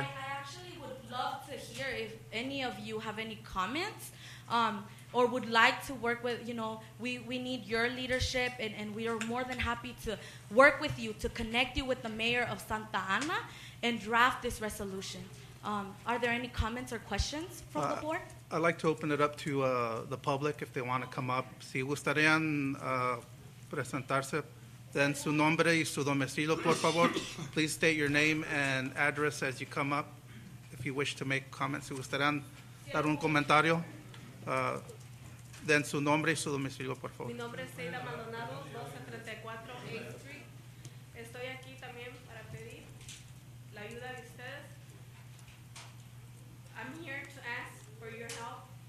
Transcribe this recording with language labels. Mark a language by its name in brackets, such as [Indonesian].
[English] I actually would love to hear if any of you have any comments or would like to work with, we need your leadership and we are more than happy to work with you to connect you with the mayor of Santa Ana and draft this resolution. Are there any comments or questions from the board? I'd like to open it up to the public if they want to come up. [Spanish] Si gustarían presentarse, then su nombre y su domicilio, por favor. [English] Please state your name and address as you come up. If you wish to make comments, [Spanish] si gustarían dar un comentario, then su nombre y su domicilio, por favor. Mi nombre es Seida Maldonado, 1234 8th Street. Estoy aquí también para pedir la ayuda de ustedes. [English] I'm here to ask for your help